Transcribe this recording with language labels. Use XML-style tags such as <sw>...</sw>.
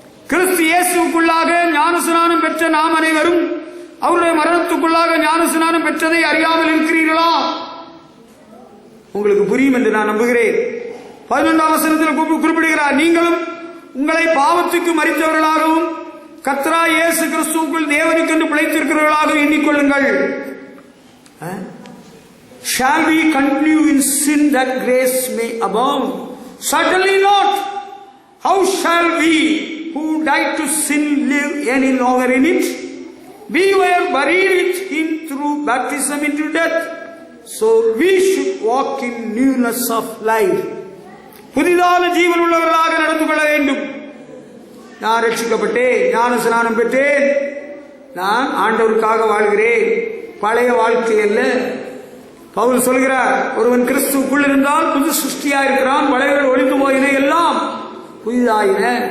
<ta>கிறிஸ்து இயேசுக்குள்ளாக ஞானஸ்நானம் பெற்ற நாம் அனைவரும் அவருடைய மரணத்துக்குள்ளாக ஞானஸ்நானம் பெற்றதை அறியாமல் இருக்கிறீர்களா? உங்களுக்கு புரியும் என்று நான் நம்புகிறேன். 11ஆம் வசனத்தில் குறிப்பிடுகிறார், நீங்களும் உங்களை பாவத்துக்கு மரித்தவர்களாகவும் கர்த்தராகிய இயேசு கிறிஸ்துவுக்குள் தேவனுக்கென்று பிழைத்திருக்கிறவர்களாக எண்ணிக்கொள்ளுங்கள்.</ta> <en>Shall we continue in sin that grace may abound? Certainly not. How shall we who died to sin live any longer in it. We were buried with him through baptism into death, so we should walk in newness of life.</en> <ta>புதிதான ஜீவன் உள்ளவர்களாக நடந்து கொள்ள வேண்டும். நான் ரட்சிக்கப்பட்டேன், ஞான ஸ்நானம் பெற்றேன், நான் ஆண்டவருக்காக வாழ்கிறேன், பழைய வாழ்க்கை அல்ல. பவுல் சொல்கிறார், ஒருவன் கிறிஸ்துவுக்குள் இருந்தால் புது சிருஷ்டியா இருக்கிறான், பழையவர்கள் ஒழிந்து போயின, எல்லாம் புதிதாயின.</ta>